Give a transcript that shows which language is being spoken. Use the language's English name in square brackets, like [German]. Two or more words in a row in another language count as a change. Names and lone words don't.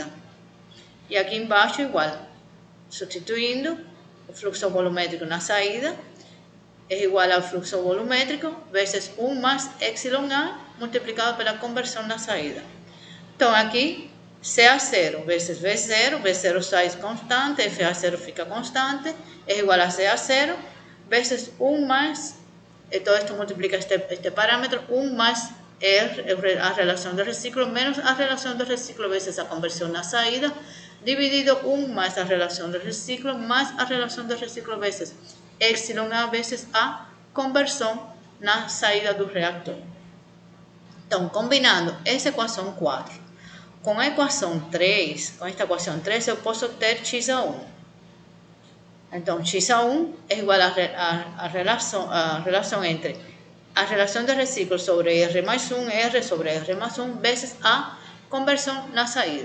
[Portuguese] E aqui embaixo igual, substituindo o fluxo volumétrico na saída, é igual ao fluxo volumétrico vezes 1 mais epsilon A multiplicado pela conversão na saída. Então, aqui, CA0 vezes V0, V0 sai constante, FA0 fica constante, é igual a CA0 vezes 1 mais, [Spanish] todo esto multiplica este parámetro, 1 más R, a relación de reciclo, menos a relación de reciclo veces a conversión [Portuguese] na saída, [Spanish] dividido 1 más a relación de reciclo, más a relación de reciclo veces epsilon A veces [Portuguese] a conversão na saída do reactor. Então, combinando essa equação 4 com a equação 3, com esta equação 3, eu posso ter x a 1. Então, x a 1 é igual a relação entre a relação de reciclo sobre R mais 1, R sobre R mais 1, vezes a conversão na saída.